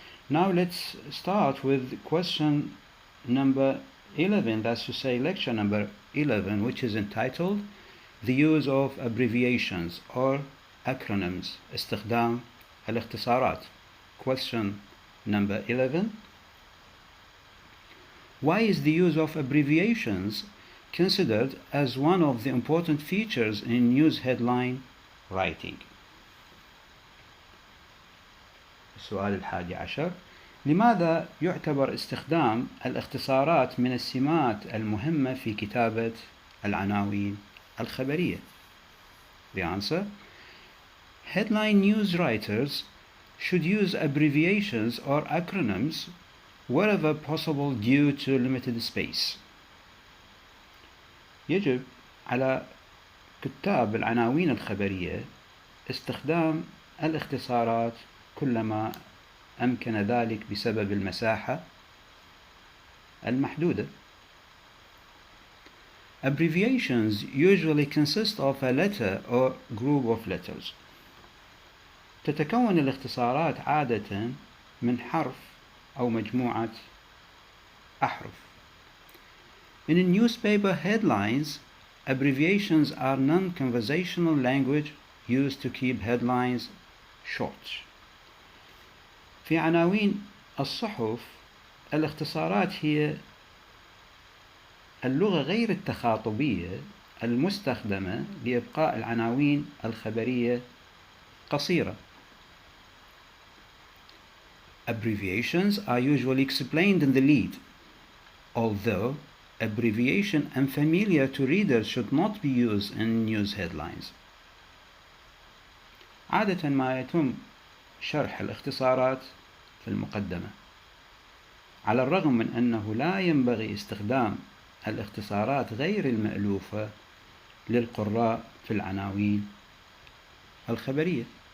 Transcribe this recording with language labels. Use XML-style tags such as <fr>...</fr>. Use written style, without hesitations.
<en>Now let's start with question number 11, that's to say lecture number 11, which is entitled The Use of Abbreviations or Acronyms,</en> <ar>استخدام الاختصارات.</ar> <en>Question number 11. Why is the use of abbreviations considered as one of the important features in news headline writing?</en> <ar>السؤال 11. لماذا يعتبر استخدام الاختصارات من السمات المهمة في كتابة العناوين الخبرية?</ar> <en>The answer: headline news writers should use abbreviations or acronyms wherever possible due to limited space.</en> <ar>يجب على كتاب العناوين الخبرية استخدام الاختصارات كلما أمكن ذلك بسبب المساحة المحدودة.</ar> <en>Abbreviations usually consist of a letter or group of letters.</en> <ar>تتكون الاختصارات عادة من حرف أو مجموعة أحرف.</ar> <en>In newspaper headlines, abbreviations are non-conversational language used to keep headlines short.</en> <ar>في عناوين الصحف الاختصارات هي اللغة غير التخاطبية المستخدمة لإبقاء العناوين الخبرية قصيرة.</ar> <en>Abbreviations are usually explained in the lead, although abbreviation unfamiliar to readers should not be used in news headlines.</en> <ar>عادة ما يتم شرح الاختصارات في المقدمة، على الرغم من أنه لا ينبغي استخدام الاختصارات غير المألوفة للقراء في العناوين الخبرية.</ar>